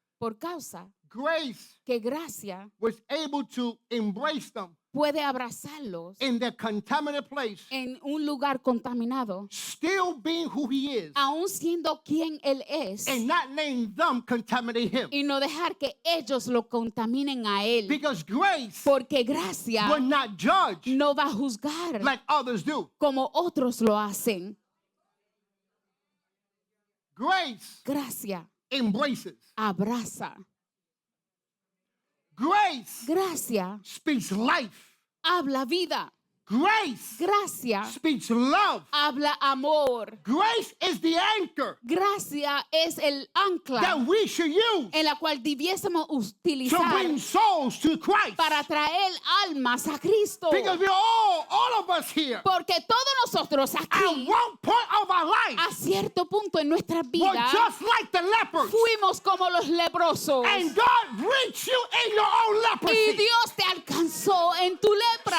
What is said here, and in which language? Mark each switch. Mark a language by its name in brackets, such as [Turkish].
[Spanish] por causa [English] grace [Spanish] que gracia [English] was able to embrace them [Spanish] puede abrazarlos [English] in their contaminated place, [Spanish] en un lugar contaminado, [English] still being who he is, [Spanish] aún siendo quien Él es, [English] and not letting them contaminate him. [Spanish] y no dejar que ellos lo contaminen a Él. [English] Because grace [Spanish] Porque gracia [English] will not judge [Spanish] no va a juzgar [English] like others do. [Spanish] como otros lo hacen. [English] Grace [Spanish] Gracia [English] embraces. [Spanish] abraza. [English] Grace [Spanish] Gracia [English] speaks life. [Spanish] habla vida. [English] Grace [Spanish] Gracia [English] speaks love. [Spanish] habla amor. [English] Grace is the anchor [Spanish] Gracia es el ancla [English] that we should use [Spanish] en la cual debiésemos [English] to [Spanish] utilizar [English] bring souls to Christ. [Spanish] para traer almas a Cristo. [English] Because we're all of us here, [Spanish] Porque todos nosotros [English] at [Spanish] aquí, [English] one point of our life, [Spanish] a cierto punto en nuestra [English] were [Spanish] vida, [English] just like the lepers. [Spanish] fuimos como los leprosos. [English] And God reached you in your own [Spanish] Y [English] leprosy. [Spanish] Dios te alcanzó en tu lepra.